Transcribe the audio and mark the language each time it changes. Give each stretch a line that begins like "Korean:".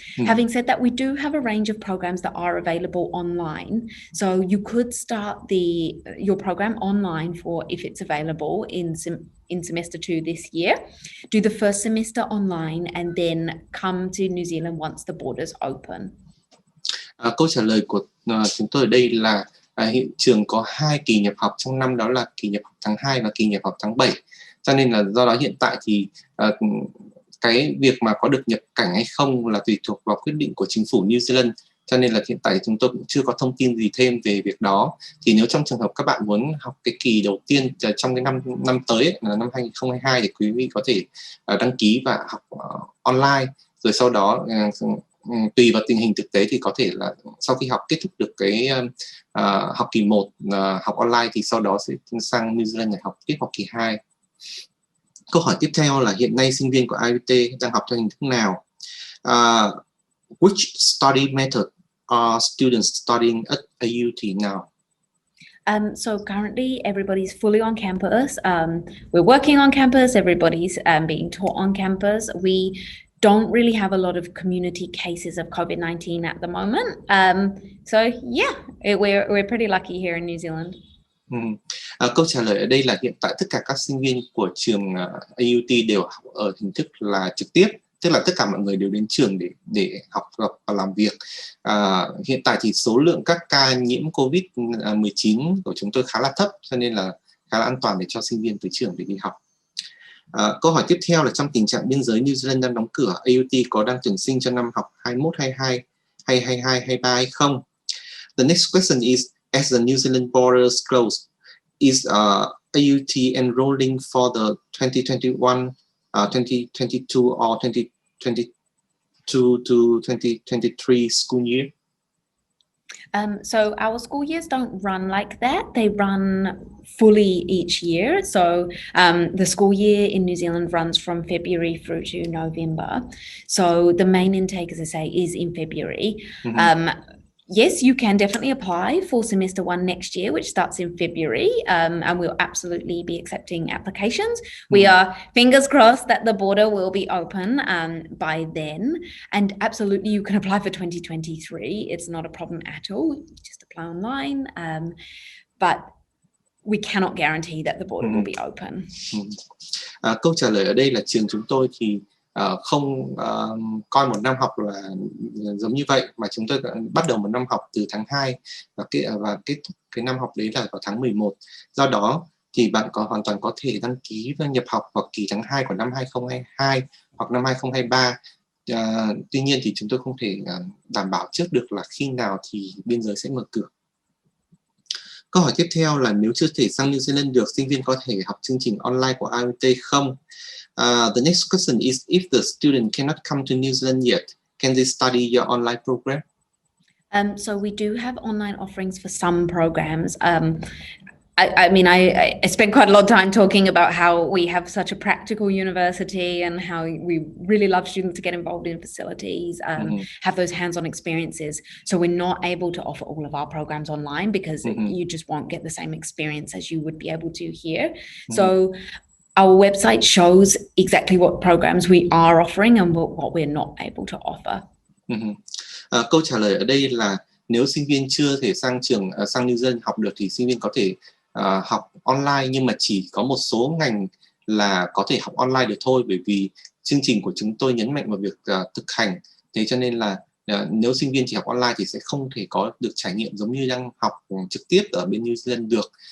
English: Having said that, we do have a range of programs that are available online. So you could start your program online for if it's available in semester 2 this year. Do the first semester online and then come to New Zealand once the borders open.
Vietnamese: Câu trả lời của chúng tôi ở đây là hiện trường có 2 kỳ nhập học trong năm, đó là kỳ nhập học tháng 2 và kỳ nhập học tháng 7. Cho nên là do đó hiện tại thì cái việc mà có được nhập cảnh hay không là tùy thuộc vào quyết định của chính phủ New Zealand. Cho nên là hiện tại chúng tôi cũng chưa có thông tin gì thêm về việc đó. Thì nếu trong trường hợp các bạn muốn học cái kỳ đầu tiên trong cái năm tới ấy, là năm 2022, thì quý vị có thể đăng ký và học online. Rồi sau đó tùy vào tình hình thực tế thì có thể là sau khi học kết thúc được cái học kỳ 1 học online thì sau đó sẽ sang New Zealand để học tiếp học kỳ 2. Câu hỏi tiếp theo là hiện nay sinh viên của IUT đang học theo hình thức nào?
English: Which study method are students studying at AUT now? So currently everybody's fully on campus. We're working on campus. Everybody's being taught on campus. We don't really have a lot of community cases of COVID-19 at the moment. So yeah, we're pretty lucky here in New Zealand.
Vietnamese: Câu trả lời ở đây là hiện tại tất cả các sinh viên của trường AUT đều học ở hình thức là trực tiếp, tức là tất cả mọi người đều đến trường để học và làm việc. Hiện tại thì số lượng các ca nhiễm COVID-19 của chúng tôi khá là thấp, cho nên là khá là an toàn để cho sinh viên tới trường để đi học. Câu hỏi tiếp theo là trong tình trạng biên giới New Zealand đang đóng cửa, AUT có đang tuyển sinh cho năm học 21-22 hay 22-23 hay không?
English: The next question is, as the New Zealand borders closed, is AUT enrolling for the 2021, 2022 or 2022 to 2023 school year? So our school years don't run like that. They run fully each year. So the school year in New Zealand runs from February through to November. So the main intake, as I say, is in February. Yes, you can definitely apply for semester 1 next year, which starts in February, and we'll absolutely be accepting applications. We are fingers crossed that the border will be open by then, and absolutely you can apply for 2023. It's not a problem at all. Just apply online, but we cannot guarantee that the border will be open.
Vietnamese: Câu trả lời ở đây là trường chúng tôi thì không coi một năm học là giống như vậy, mà chúng tôi bắt đầu một năm học từ tháng 2 và kết thúc cái năm học đấy là vào tháng 11. Do đó thì bạn hoàn toàn có thể đăng ký và nhập học vào kỳ tháng 2 của năm 2022 hoặc năm 2023. Tuy nhiên thì chúng tôi không thể đảm bảo trước được là khi nào thì biên giới sẽ mở cửa. Câu hỏi tiếp theo là nếu chưa thể sang New Zealand được, sinh viên có thể học chương trình online của IUT không?
English: The next question is, if the student cannot come to New Zealand yet, can they study your online program? So we do have online offerings for some programs. I mean, I spent quite a lot of time talking about how we have such a practical university and how we really love students to get involved in facilities, have those hands-on experiences. So we're not able to offer all of our programs online because you just won't get the same experience as you would be able to here. So our website shows exactly what programs we are offering and what we're not able to offer.
Vietnamese: Câu trả lời ở đây là nếu sinh viên chưa thể sang New Zealand học được thì sinh viên có thể học online, nhưng mà chỉ có một số ngành là có thể học online được thôi, bởi vì chương trình của chúng tôi nhấn mạnh vào việc thực hành. Thế cho nên là nếu sinh viên chỉ học online thì sẽ không thể có được trải nghiệm giống như đang học trực tiếp ở bên New Zealand được.